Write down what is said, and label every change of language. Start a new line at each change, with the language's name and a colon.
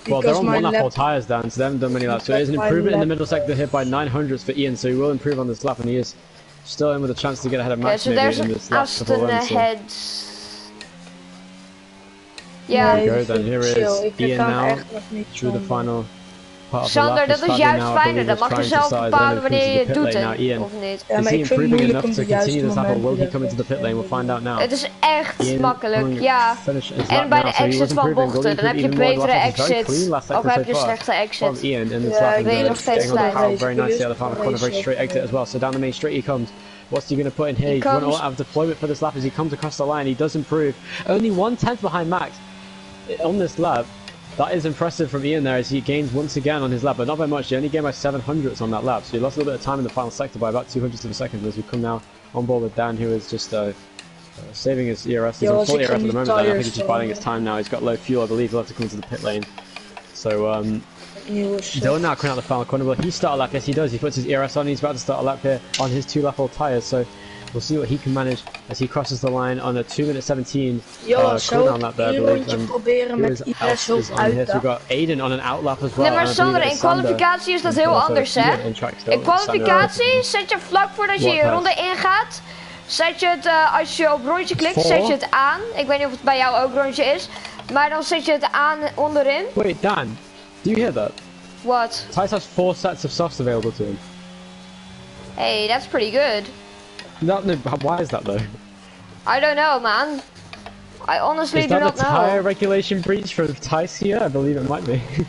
English: Well, they're on 1 lap tyres, Dan, so they haven't done many laps. So there's an improvement in the middle sector here by 900s for Ian, so he will improve on this lap, and he is still in with a chance to get ahead of Max maybe in this last couple of runs. Ahead. Yeah. There we go, then here is Ian now, through the final part of Sander, the lap.
Dutch: dat is juist fijner, dan mag je zelf bepalen wanneer je het doet of niet.
English: Is he improving enough to continue this lap, or will he come into the pit lane? We'll find out now.
Dutch: Het is echt makkelijk, ja. En bij de exit van bochten, dan heb je betere exit, of heb je slechte exit.
English: Ian in this lap, and
Dutch: nog steeds
English: very nicely out of the final corner, very straight exit as well. So down the main straight he comes. What's he going to put in here? He's run a lot of deployment for this lap as he comes across the line. He does improve. Only 1/10 behind Max on this lap. That is impressive from Ian there as he gains once again on his lap, but not by much. He only gained by 700ths on that lap, so he lost a little bit of time in the final sector by about 200ths of a second as we come now on board with Dan, who is just saving his ERS. He's on full ERS at the moment, Dan. I think he's just biding his time now. He's got low fuel, I believe. He'll have to come into the pit lane. So, Dylan now coming out the final corner. Will he start a lap? Yes, he does. He puts his ERS on. He's about to start a lap here on his 2-lap old tyres. So we'll see what he can manage as he crosses the line on a 2 minute 17 cooldown lap there, I believe. We've got Aiden on an outlap as well.
Dutch: Nee, maar Sander, in kwalificatie is dat heel anders, hè? In kwalificatie zet je vlak voordat je je ronde ingaat, zet je het, als je op rondje klikt, zet je het aan. Ik weet niet of het bij jou ook rondje is, maar dan zet je het aan onderin.
English: Wait, Dan, do you hear that? What? Tice has 4 sets of softs available to him. Hey, that's pretty good. No, why is that though? I don't know, man. I honestly do not know. Is that a tyre regulation breach for Tice here? I believe it might be.